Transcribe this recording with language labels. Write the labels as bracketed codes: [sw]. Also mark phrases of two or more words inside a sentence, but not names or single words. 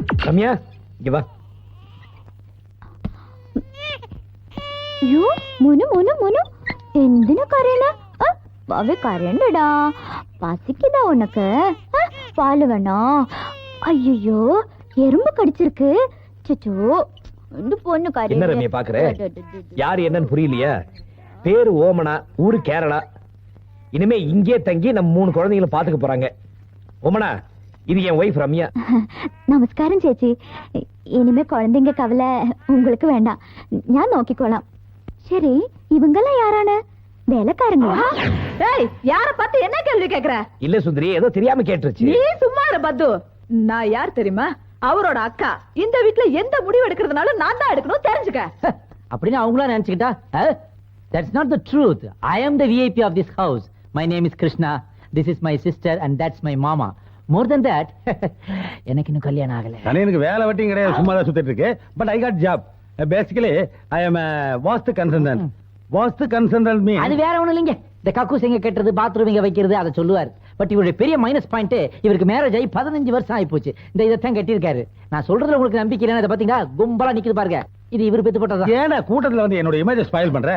[ta] ரம்யா இங்க வா. [ml] അയ്യോ മോനു മോനു മോനു എന്തിനാ കരയണ ബാവേ കരയണ്ടടാ [ta] பசிக்குதா உனக்கு [ml] പാല് വേണോ [ta] ஐயோ எறும்பு கடிச்சிருக்கு சச்சோ இந்த பொண்ணு என்ன ரம்யா பாக்குற? யாரு என்னன்னு புரியலையா? பேரு ஓமனா, ஊரு கேரளா. இனிமே இங்கே தங்கி நம்ம 3 குழந்தைகளை பாத்துக்க போறாங்க. ஓமனா, இது என் ஒய்ஃப் ரம்யா. நமஸ்காரம் ചേച്ചി இனிமே குழந்தைங்க கவலை உங்களுக்கு வேண்டாம் நான் നോക്കിക്കോളാം சரி இவங்கெல்லாம் யாரான வேலைக்காரங்களா ஏய் யார பார்த்து என்ன கேள்வி கேக்குற? இல்ல சுந்தரி, ஏதோ தெரியாம கேட்டுருச்சு. நீ சும்மா இரு பத்து. நான் யார் தெரியுமா? அவரோட அக்கா. இந்த வீட்ல எந்த முடிவு எடுக்கிறதுனாலும் நான் தான் எடுக்கணும், தெரிஞ்சுக்க. அப்படின்னு அவங்களா நினைச்சுக்கிட்டா [en] that's not the truth. I am the VIP of this house. My name is Krishna. This is my sister and that's my mama. More than that, [ta] எனக்கு இன்னும் கல்யாணம் ஆகல. எனக்கு வேலை வெட்டியும் கிடையாது, சும்மா தான் சுத்திட்டு இருக்கு. [en] But I got job. Basically I am vastu consultant. vastu consultant mean [ta] அது வேற ஒண்ணும் இல்லைங்க. இந்த கக்கூஸ் எங்க கட்டுறது, பாத்ரூம் எங்க வைக்கிறது அதை சொல்லுவார். பட் இவருடைய பெரிய [en] minus point, [ta] இவருக்கு மேரேஜ் ஆகி 15 வருஷம் ஆகி போச்சு. இந்த இதைத்தான் கட்டியிருக்காரு. நான் சொல்றதுல உங்களுக்கு நம்பிக்கை இல்லைன்னா இதை பாத்தீங்களா கும்பலா நிக்குது பாருங்க. இது இவர் பெத்து போட்டதா? ஏன்னா கூட்டத்துல வந்து என்னோட [en] image spoil [ta] பண்ற.